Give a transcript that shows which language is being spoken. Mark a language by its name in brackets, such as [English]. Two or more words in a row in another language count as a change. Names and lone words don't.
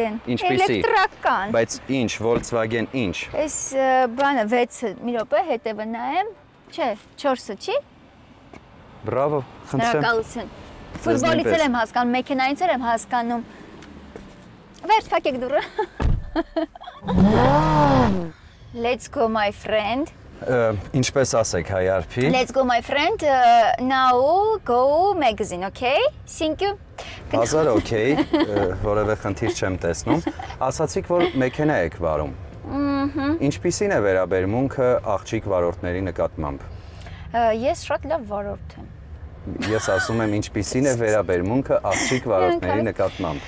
[Armenian] Ինչպեսի։ Էլեկտրական։ Բայց ինչ, Volkswagen ինչ։ Այս բանը 6-ը, մի րոպե, հետևը նայեմ։ Չէ, 4-ը չի։ Բրավո, խնդրեմ։ Շնորհակալություն։ Ֆուտբոլից եմ հասկանում, մեքենայից եմ հասկանում։ Վերջ փակեք դուռը։ [English] Let's go my friend։ [Armenian] Ինչպես ասեք IRP։ [English] Let's go my friend, now go magazine, okay? Thank you։ [Armenian] Հազար okay, որևէ խնդիր չեմ տեսնում։ Ասացիք, որ մեքենա եք վարում։ Ինչպիսին է վերաբերմունքը աղջիկ վարորդների նկատմամբ։ Ես շատ լավ վարորդ եմ։ Ես ասում եմ, ինչպիսին է վերաբերմունքը աղջիկ վարորդների նկատմամբ։